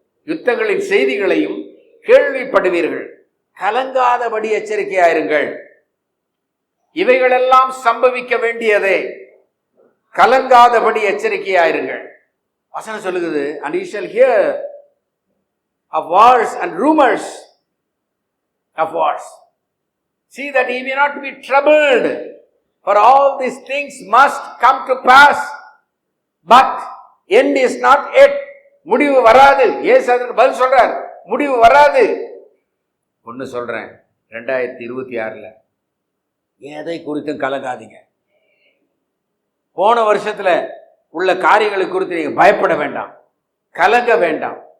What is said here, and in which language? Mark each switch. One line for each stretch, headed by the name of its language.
Tamil: யுத்தங்களின் செய்திகளையும் கேள்விப்படுவீர்கள், கலங்காதபடி எச்சரிக்கையாயிருங்கள். இவைகளெல்லாம் சம்பவிக்க வேண்டியதே, கலங்காதபடி எச்சரிக்கையாயிருங்கள். வசனம் சொல்லுகிறது,
English: and you shall hear of wars and rumors of wars. See that ye may not be troubled, for all these things must come to pass, but end is not yet.
Tamil: முடிவு வராது. இயேசு அதற்கு பதில் சொல்றார், முடிவு வராது. ஒன்னு சொல்றேன், 2026 எதை குறித்தும் கலங்காதீங்க. போன வருஷத்துல உள்ள காரியங்களை குறித்து நீங்க பயப்பட வேண்டாம், கலங்க வேண்டாம்.